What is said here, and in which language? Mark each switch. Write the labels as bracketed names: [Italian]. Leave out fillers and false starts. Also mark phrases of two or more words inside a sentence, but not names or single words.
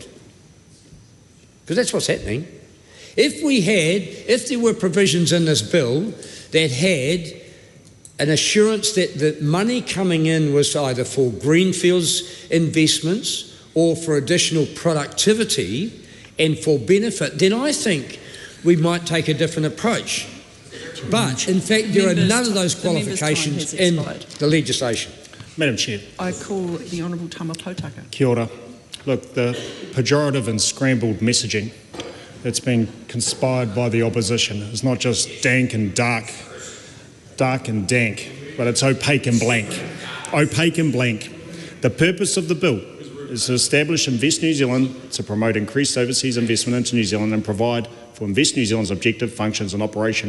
[English] Because that's what's happening. If there were provisions in this bill that had an assurance that the money coming in was either for greenfields investments or for additional productivity and for benefit, then I think we might take a different approach. But in fact, there are none of those qualifications in the legislation. Madam Chair. I call the Honourable Tamariki. [Māori] Kia ora. [English] Look, the pejorative and scrambled messaging that's been conspired by the opposition is not just dank and dark and dank, but it's opaque and blank. Opaque and blank. The purpose of the bill is to establish Invest New Zealand to promote increased overseas investment into New Zealand and provide for Invest New Zealand's objective, functions and operation.